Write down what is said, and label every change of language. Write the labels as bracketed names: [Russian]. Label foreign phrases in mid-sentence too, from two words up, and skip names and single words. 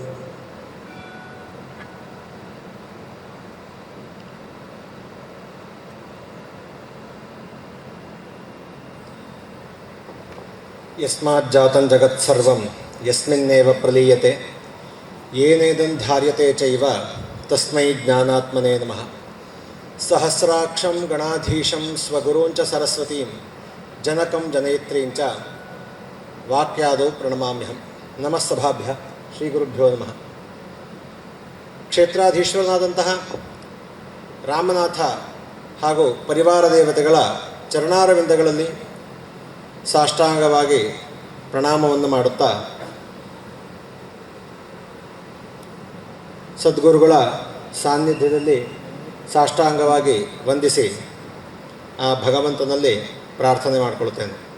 [Sanskrit] ಯಸ್ಮಾಜ್ಜಾತಂ ಜಗತ್ಸರ್ವಂ ಯಸ್ಮಿನ್ನೇವ ಪ್ರಲೀಯತೆ ಯೇನೇದಂ ಧಾರ್ಯತೆ ಚೈವ ತಸ್ಮೈ ಜ್ಞಾನಾತ್ಮನೇ ನಮಃ. ಸಹಸ್ರಾಕ್ಷಂ ಗಣಾಧೀಶಂ ಸ್ವಗುರುಂಚ ಸರಸ್ವತೀಂ ಜನಕಂ ಜನಯತ್ರೀಂಚ ವಾಕ್ಯಾದೌ ಪ್ರಣಮಾಮ್ಯಹಂ. ನಮಃ ಸಭಾಭ್ಯ ಶ್ರೀ ಗುರುಭ್ಯೋ ನಮಃ. [Kannada] ಕ್ಷೇತ್ರಾಧೀಶ್ವರನಾದಂತಹ ರಾಮನಾಥ ಹಾಗೂ ಪರಿವಾರ ದೇವತೆಗಳ ಚರಣಾರವಿಂದಗಳಲ್ಲಿ ಸಾಷ್ಟಾಂಗವಾಗಿ ಪ್ರಣಾಮವನ್ನು ಮಾಡುತ್ತಾ ಸದ್ಗುರುಗಳ ಸಾನ್ನಿಧ್ಯದಲ್ಲಿ ಸಾಷ್ಟಾಂಗವಾಗಿ ವಂದಿಸಿ ಆ ಭಗವಂತನಲ್ಲಿ ಪ್ರಾರ್ಥನೆ ಮಾಡಿಕೊಳ್ತೇನೆ.